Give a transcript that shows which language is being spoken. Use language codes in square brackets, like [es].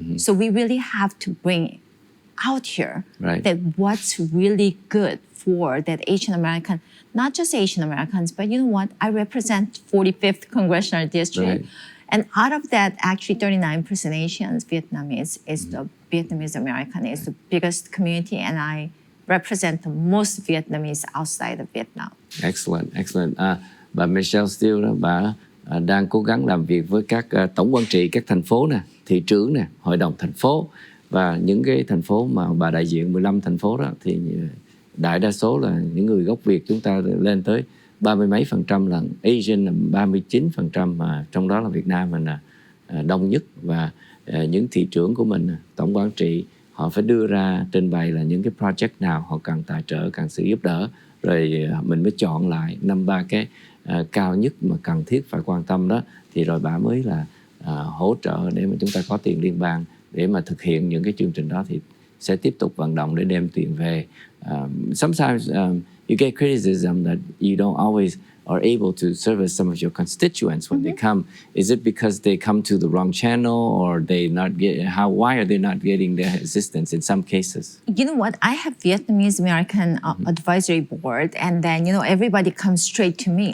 [en] So we really have to bring out here that what's really good for that Asian American, not just Asian Americans, but you know what? I represent 45th Congressional District. And out of that, actually 39% Asians, Vietnamese is the Vietnamese American is the biggest community, and I represent the most Vietnamese outside of Vietnam. Excellent, excellent. [vi] Bà Michelle Steele đó, bà đang cố gắng làm việc với các tổng quản trị các thành phố nè, thị trưởng nè, hội đồng thành phố, và những cái thành phố mà bà đại diện 15 thành phố đó thì đại đa số là những người gốc Việt, chúng ta lên tới 30 mấy %, là Asian là 39%, mà trong đó là Việt Nam mình là đông nhất. Và những thị trưởng của mình, tổng quản trị, họ phải đưa ra trình bày là những cái project nào họ cần tài trợ, cần sự giúp đỡ, rồi mình mới chọn lại 5-3 cái cao nhất mà cần thiết phải quan tâm đó, thì rồi bà mới là hỗ trợ để mà chúng ta có tiền liên bang để mà thực hiện những cái chương trình đó, thì sẽ tiếp tục vận động để đem tiền về. [en] Sometimes you get criticism that you don't always are able to service some of your constituents when they come. Is it because they come to the wrong channel, or they not get why are they not getting the assistance in some cases? You know what? I have Vietnamese American advisory board, and then everybody comes straight to me.